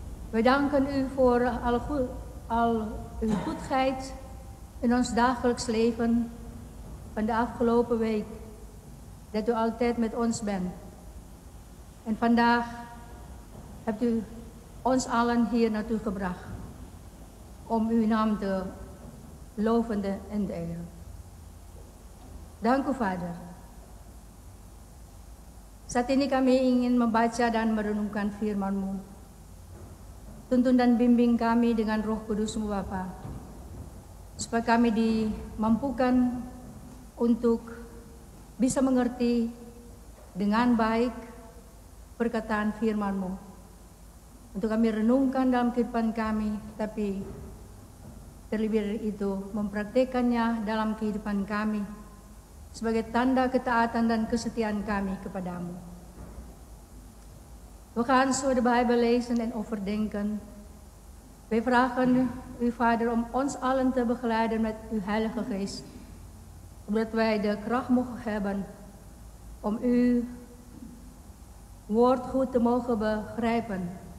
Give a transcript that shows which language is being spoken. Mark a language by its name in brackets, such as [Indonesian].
[Dutch] Wij danken u voor al uw goedheid in ons dagelijks leven van de afgelopen week. Dat u altijd met ons bent. En vandaag hebt u ons allen hier naartoe gebracht om uw naam te loven en te eren. Dank u, Vader. [Indonesian] Saat ini kami ingin membaca dan merenungkan firman-Mu. Tuntun dan bimbing kami dengan Roh Kudus-Mu, Bapa, supaya kami dimampukan untuk bisa mengerti dengan baik perkataan firman-Mu. Untuk kami renungkan dalam kehidupan kami, tapi terlebih dari itu mempraktekannya dalam kehidupan kami sebagai tanda ketaatan dan kesetiaan kami kepadamu. [Dutch] We gaan zo de Bijbel lezen en overdenken. Wij vragen u, Vader, om ons allen te begeleiden met uw Heilige Geest. Omdat wij de kracht mogen hebben om uw woord goed te mogen begrijpen.